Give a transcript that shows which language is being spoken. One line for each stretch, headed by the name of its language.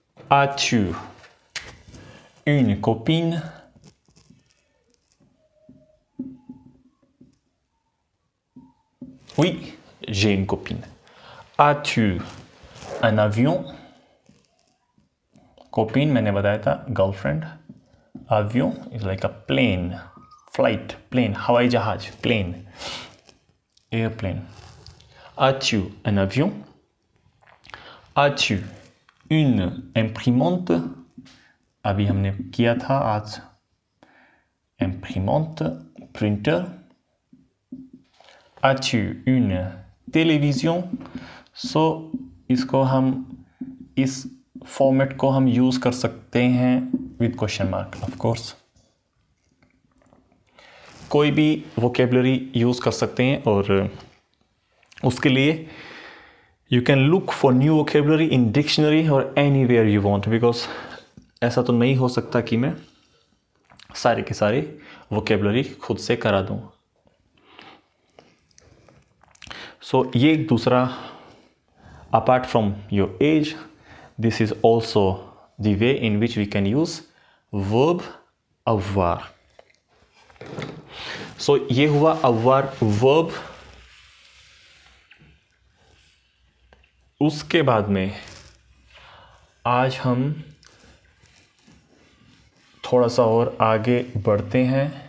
French: as-tu une copine? Oui, j'ai une copine। as-tu un avion?
Hindi: copine मैंने बताया था girlfriend.
English: avion is like a plane, flight, plane,
Hindi: हवाई जहाज,
English: plane, airplane।
French: as-tu un avion? as-tu une imprimante?
Hindi: अभी हमने किया था आज, imprimante, printer।
French: as-tu une télévision?
Hindi: so इसको हम इस फॉर्मेट को हम यूज कर सकते हैं
English: With question mark of course.
Hindi: कोई भी वोकेबलरी यूज कर सकते हैं और उसके लिए
English: you can look for new vocabulary in dictionary और anywhere you want,
Hindi: बिकॉज ऐसा तो नहीं हो सकता कि मैं सारे के सारे वोकेबलरी खुद से करा दूं। सो ये दूसरा,
English: Apart from your age, this is also the way in which we can use verb avoir।
Hindi: so ये हुआ avoir verb। उसके बाद में आज हम थोड़ा सा और आगे बढ़ते हैं।